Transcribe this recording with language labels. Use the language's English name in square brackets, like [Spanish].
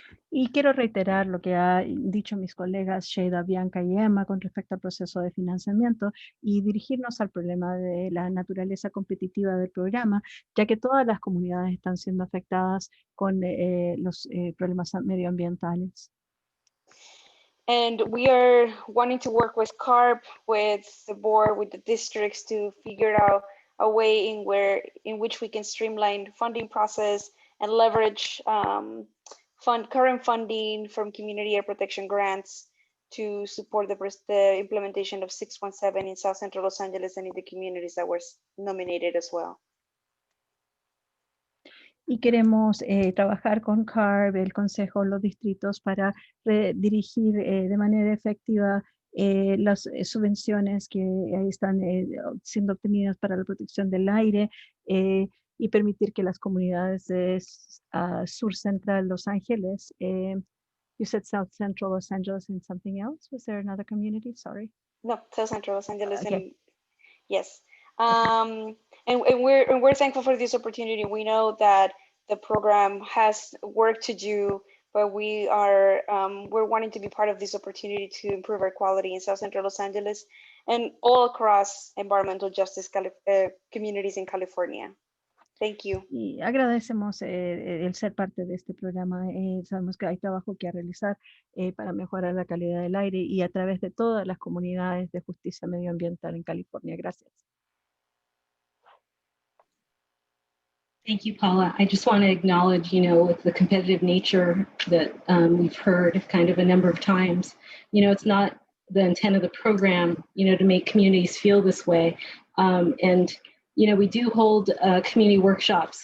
[Spanish] Y quiero reiterar lo que han dicho mis colegas Sheida, Bianca y Emma con respecto al proceso de financiamiento y dirigirnos al problema de la naturaleza competitiva del programa, ya que todas las comunidades están siendo afectadas con los problemas medioambientales. [English] And we are wanting to work with CARP, with the board, with the districts to figure out a way in which we can streamline funding process and leverage current funding from community air protection grants to support the implementation of 617 in South Central Los Angeles and in the communities that were nominated as well. [Spanish] Y queremos trabajar con CARB, el Consejo, los distritos para dirigir de manera efectiva las subvenciones que ahí están siendo obtenidas para la protección del aire y permitir que las comunidades de Sur Central Los Ángeles, [English] you said South Central Los Angeles and something else? Was there another community? Sorry. No, South Central Los Angeles. Okay. And yes. And we're thankful for this opportunity. We know that the program has work to do, but we're wanting to be part of this opportunity to improve our quality in South Central Los Angeles and all across environmental justice communities in California. Thank you. [Spanish] Y agradecemos el ser parte de este programa. Sabemos que hay trabajo que realizar para mejorar la calidad del aire y a través de todas las comunidades de justicia medioambiental en California. Gracias. [English] Thank you, Paula. I just want to acknowledge, with the competitive nature that we've heard kind of a number of times, it's not the intent of the program, to make communities feel this way. And we do hold community workshops.